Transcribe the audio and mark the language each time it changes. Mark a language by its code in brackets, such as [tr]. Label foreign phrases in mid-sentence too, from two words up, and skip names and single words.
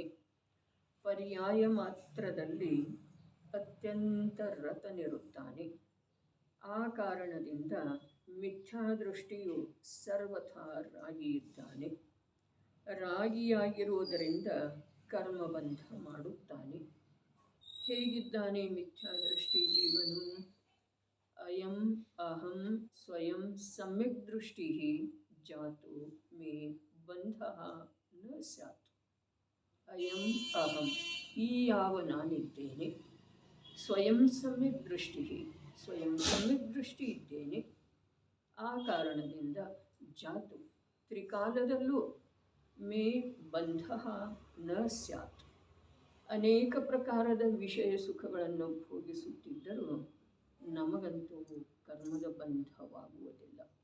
[kn] ಪರ್ಯಾಯ ಮಾತ್ರದಲ್ಲಿ ಅತ್ಯಂತ ರತನಿರುತ್ತಾನೆ. ಆ ಕಾರಣದಿಂದ ಮಿಥ್ಯಾದೃಷ್ಟಿಯು ಸರ್ವಥಾ ರಾಗಿಯಿದ್ದಾನೆ. ರಾಗಿಯಾಗಿರುವುದರಿಂದ ಕರ್ಮಬಂಧ ಮಾಡುತ್ತಾನೆ. ಹೇಗಿದ್ದಾನೆ ಮಿಥ್ಯಾದೃಷ್ಟಿ ಜೀವನು? [sa] ಅಯಂ ಅಹಂ ಸ್ವಯಂ ಸಮ್ಯಕ್ ದೃಷ್ಟಿ ಜಾತು ಮೇ ಬಂಧ ನ ಸ್ಯಾತ್. ಅಯಂ ಅಹಂ [kn] ಈ ಯಾವ ನಾನಿದ್ದೇನೆ, [sa] ಸ್ವಯಂ ಸಮ್ಯಕ್ ದೃಷ್ಟಿ ಸ್ವಯಂ ಸಮ್ಯಕ್ ದೃಷ್ಟಿ [kn] ಇದ್ದೇನೆ. ಆ ಕಾರಣದಿಂದ ಜಾತು ತ್ರಿಕಾಲದಲ್ಲೂ [sa] ಮೇ ಬಂಧ ನ ಸ್ಯಾತ್ [kn] ಅನೇಕ ಪ್ರಕಾರದ ವಿಷಯ ಸುಖಗಳನ್ನು ಭೋಗಿಸುತ್ತಿದ್ದರೂ ನಮಗಂತೂ ಕರ್ಮದ ಬಂಧವಾಗುವುದಿಲ್ಲ.